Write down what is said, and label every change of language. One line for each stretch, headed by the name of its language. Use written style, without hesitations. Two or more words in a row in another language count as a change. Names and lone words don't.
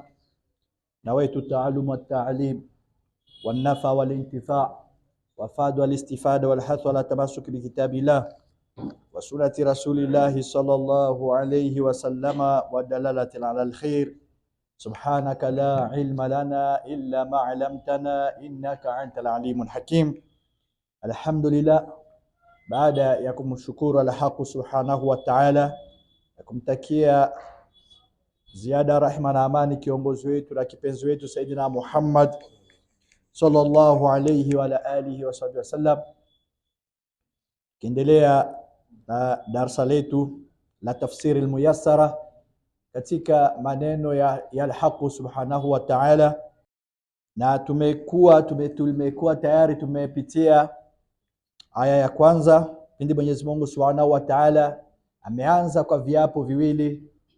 Arabic: نويت التعلم والتعليم والنفع والانتفاع وفاد والاستفادة والحث على التمسك بكتاب الله وسنة رسول الله صلى الله عليه وسلم والدلالة على الخير. سبحانك لا علم لنا إلا ما علمتنا إنك أنت العليم الحكيم. الحمد لله,
Swahili: baada ya kumshukuru al-Haq
Arabic: سبحانه وتعالى
Swahili: na kumtakia ziada rahma na amani kiongozi wetu na kipenzi wetu Saidina Muhammad
Arabic: صلى الله عليه وعلى آله وسلم,
Swahili: kiendelea na darasa letu la tafsiri al-muyassara katika maneno ya al-Haq
Arabic: سبحانه وتعالى,
Swahili: na tumekuwa tayari tumepitia aya ya kwanza pindi Mwenyezi Mungu
Arabic: سبحانه وتعالى
Swahili: ameanza kwa viapo viwili,